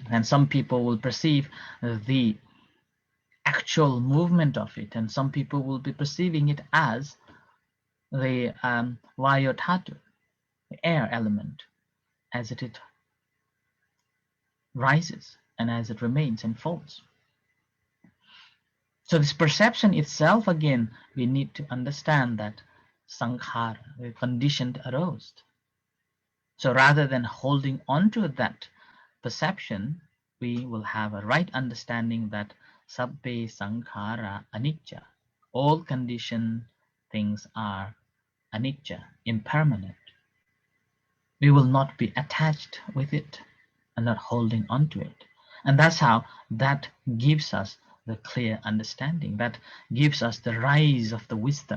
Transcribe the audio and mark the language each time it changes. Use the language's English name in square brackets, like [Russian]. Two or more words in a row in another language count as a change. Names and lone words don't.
[English] And some people will perceive the actual movement of it, and some people will be perceiving it as the vayodhatu, the air element, as it rises and as it remains and falls. So this perception itself, again, we need to understand that sankhara, the conditioned aroused. So rather than holding on to that perception, we will have a right understanding that [Pali] sabbe sankhara anicca. [English] All conditioned things are anicca, impermanent. We will not be attached with it and not holding on to it. And that's how that gives us the clear understanding. That gives us the rise of the wisdom.